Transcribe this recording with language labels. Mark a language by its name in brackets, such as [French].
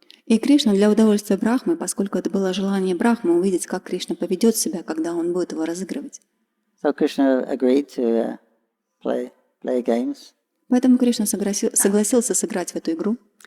[Russian] И Кришна для удовольствия Брахмы, поскольку это было желание Брахмы увидеть, как Кришна поведет себя, когда он будет его разыгрывать. [English] So Krishna agreed to play games. [Russian] Поэтому Кришна согласился сыграть в эту игру.